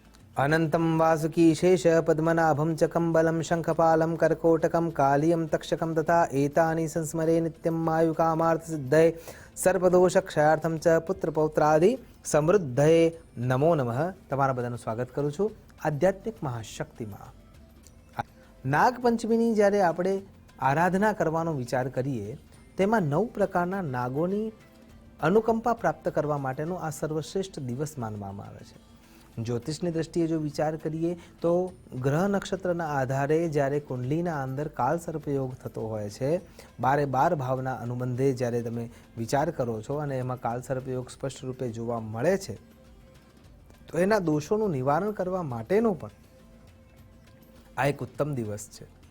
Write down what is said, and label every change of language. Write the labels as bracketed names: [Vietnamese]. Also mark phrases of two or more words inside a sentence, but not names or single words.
[Sanskrit] अनंतं वासुकी शेष पद्मनाभं च कम्बलं शङ्खपालं कर्कोटकं कालियं तक्षकं तथा एतानि संस्मरे नित्यं मायुकामार्थसिद्धये सर्पदोषक्षयार्थं च पुत्रपौत्रादि समृद्धये नमो नमः। [Gujarati] તમારા બધાનું સ્વાગત કરું છું આધ્યાત્મિક મહાશક્તિમાં। નાગપંચમીની જ્યારે આપણે આરાધના કરવાનો વિચાર કરીએ તેમાં 9 પ્રકારના નાગોની અનુકંપા પ્રાપ્ત કરવા માટેનો આ સર્વશ્રેષ્ઠ દિવસ માનવામાં આવે છે। જ્યોતિષની દ્રષ્ટિએ જો વિચાર કરીએ તો ગ્રહ નક્ષત્રના આધારે જ્યારે કુંડલીના અંદર કાળ સર્પયોગ થતો હોય છે, 12 ભાવના અનુબંધે જ્યારે તમે વિચાર કરો છો અને એમાં કાળ સર્પયોગ સ્પષ્ટ રૂપે જોવા મળે છે, તો એના દોષોનું નિવારણ કરવા માટેનો પણ આ એક ઉત્તમ દિવસ છે।